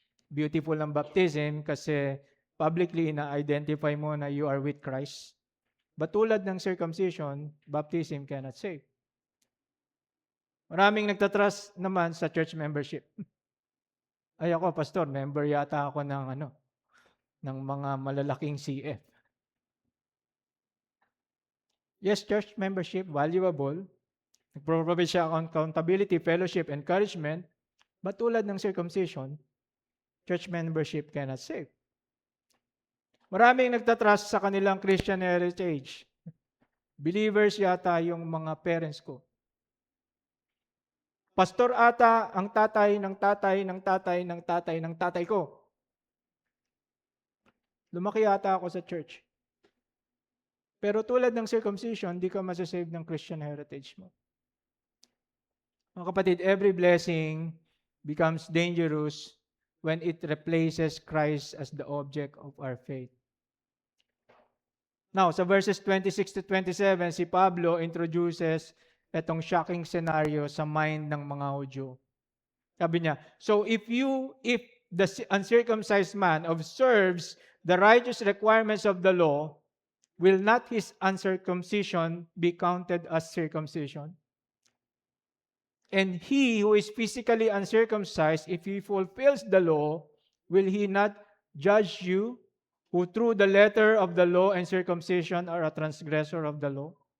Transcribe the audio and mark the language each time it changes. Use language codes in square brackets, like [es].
[tl] Beautiful ang baptism kasi publicly na-identify mo na [en] you are with Christ. But [tl] tulad ng [en] circumcision, baptism cannot save. [tl] Maraming nagtatrust naman sa [en] church membership. [tl] Ay ako, pastor, member yata ako ng mga malalaking CF. [en] Yes, church membership, valuable. [tl] Nagpro-provide siya ng [en] accountability, fellowship, encouragement. But [tl] tulad ng [en] circumcision, church membership cannot save. [tl] Maraming nagtatrust sa kanilang Christian heritage. Believers yata yung mga parents ko. Pastor ata ang tatay ng tatay ng tatay ng tatay ng tatay ko. Lumaki yata ako sa church. Pero tulad ng circumcision, di ka masasave ng Christian heritage mo. Mga kapatid, [en] every blessing becomes dangerous when it replaces Christ as the object of our faith. [tl] Now, sa verses 26 to 27, si Pablo [en] introduces [tl] itong shocking scenario sa mind ng mga Hudyo. Sabi niya, [en] so if the uncircumcised man observes the righteous requirements of the law, will not his uncircumcision be counted as circumcision? And he who is physically uncircumcised, if he fulfills the law, will he not judge you, who through the letter of the law and circumcision are a transgressor of the law?